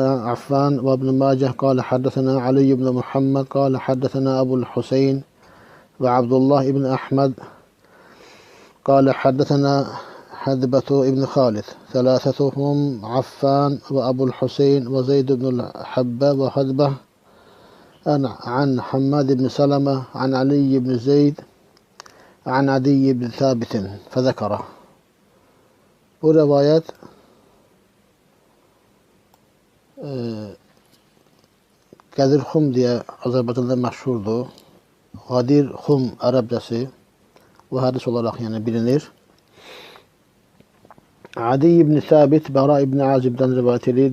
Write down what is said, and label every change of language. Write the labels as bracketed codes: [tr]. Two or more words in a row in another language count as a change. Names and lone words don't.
[ar] عفان وابن ماجه قال حدثنا علي بن محمد قال حدثنا أبو الحسين وعبد الله بن أحمد قال حدثنا حذبة ابن خالد ثلاثتهم عفان وأبو الحسين وزيد بن الحباب وحذبة عن حماد بن سلمة عن علي بن زيد عن عدي بن ثابت فذكره. [az] Bu rivayet Qədir Xum diye Azərbaycanda məşhurdur. Qadir Xum ərəbcəsi [tr] bu hadis olarak yani bilinir. Adi ibn Sabit Bara ibn Azib'den rivayet edilir.